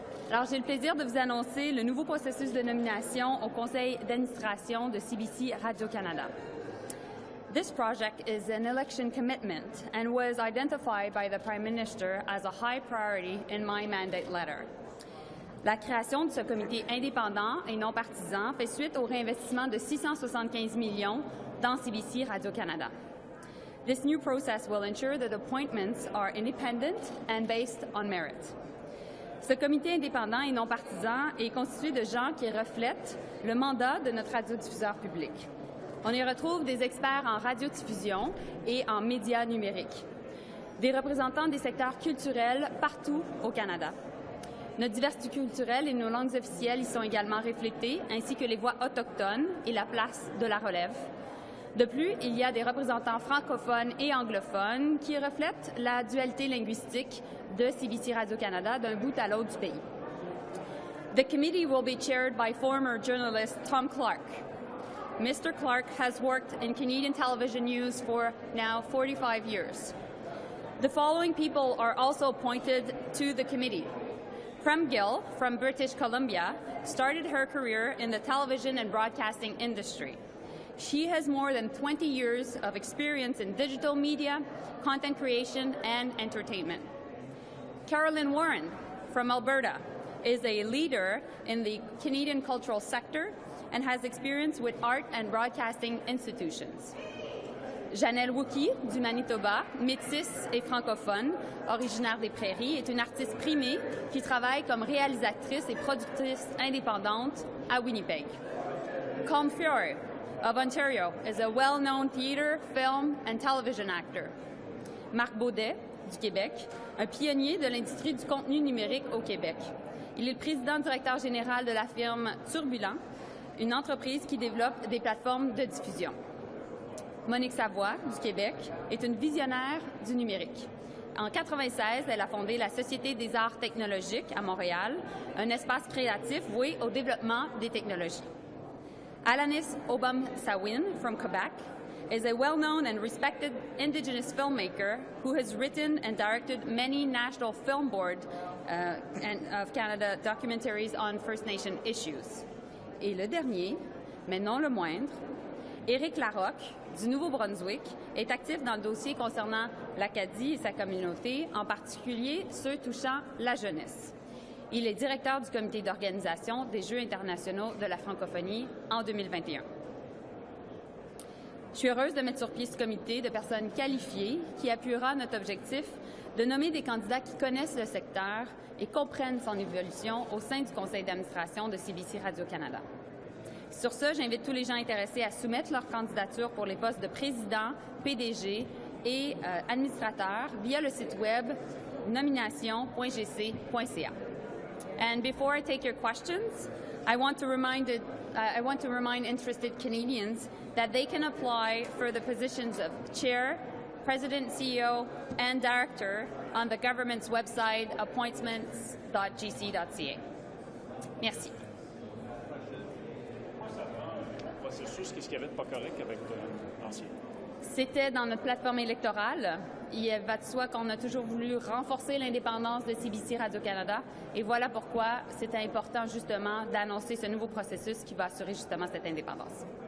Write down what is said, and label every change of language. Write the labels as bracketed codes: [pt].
[fr] Alors, j'ai le plaisir de vous annoncer le nouveau processus de nomination au conseil d'administration de CBC Radio-Canada. [en] This project is an election commitment and was identified by the Prime Minister as a high priority in my mandate letter. [fr] La création de ce comité indépendant et non partisan fait suite au réinvestissement de 675 millions dans CBC Radio-Canada. [en] This new process will ensure that appointments are independent and based on merit. [fr] Ce comité indépendant et non partisan est constitué de gens qui reflètent le mandat de notre radiodiffuseur public. On y retrouve des experts en radiodiffusion et en médias numériques, des représentants des secteurs culturels partout au Canada. Notre diversité culturelle et nos langues officielles y sont également reflétées, ainsi que les voix autochtones et la place de la relève. De plus, il y a des représentants francophones et anglophones qui reflètent la dualité linguistique de CBC Radio-Canada d'un bout à l'autre du pays. [en] The committee will be chaired by former journalist Tom Clark. Mr. Clark has worked in Canadian television news for now 45 years. The following people are also appointed to the committee. Prem Gill, from British Columbia, started her career in the television and broadcasting industry. She has more than 20 years of experience in digital media, content creation, and entertainment. Carolyn Warren, from Alberta, is a leader in the Canadian cultural sector and has experience with art and broadcasting institutions. [fr] Janelle Wookie, du Manitoba, métisse et francophone, originaire des Prairies, est une artiste primée qui travaille comme réalisatrice et productrice indépendante à Winnipeg. [en] Colm Feore, of Ontario, is a well-known theatre, film, and television actor. [fr] Marc Baudet, du Québec, un pionnier de l'industrie du contenu numérique au Québec. Il est le président-directeur général de la firme Turbulent, une entreprise qui développe des plateformes de diffusion. Monique Savoie, du Québec, est une visionnaire du numérique. En 1996, elle a fondé la Société des arts technologiques à Montréal, un espace créatif voué au développement des technologies. [en] Alanis Obam-Sawin, from Quebec, is a well-known and respected Indigenous filmmaker who has written and directed many National Film Board of Canada documentaries on First Nation issues. [fr] Et le dernier, mais non le moindre, Éric Larocque, du Nouveau-Brunswick, est actif dans le dossier concernant l'Acadie et sa communauté, en particulier ceux touchant la jeunesse. Il est directeur du comité d'organisation des Jeux internationaux de la francophonie en 2021. Je suis heureuse de mettre sur pied ce comité de personnes qualifiées qui appuiera notre objectif de nommer des candidats qui connaissent le secteur et comprennent son évolution au sein du conseil d'administration de CBC Radio-Canada. Sur ce, j'invite tous les gens intéressés à soumettre leur candidature pour les postes de président, PDG et administrateur via le site web nomination.gc.ca. [en] And before I take your questions, I want to remind interested Canadians that they can apply for the positions of chair, president, CEO, and director on the government's website appointments.gc.ca. [fr] Merci. Qu'est-ce qu'il y avait de pas correct avec l'ancien? C'était dans notre plateforme électorale. Il va de soi qu'on a toujours voulu renforcer l'indépendance de CBC Radio-Canada. Et voilà pourquoi c'était important justement d'annoncer ce nouveau processus qui va assurer justement cette indépendance.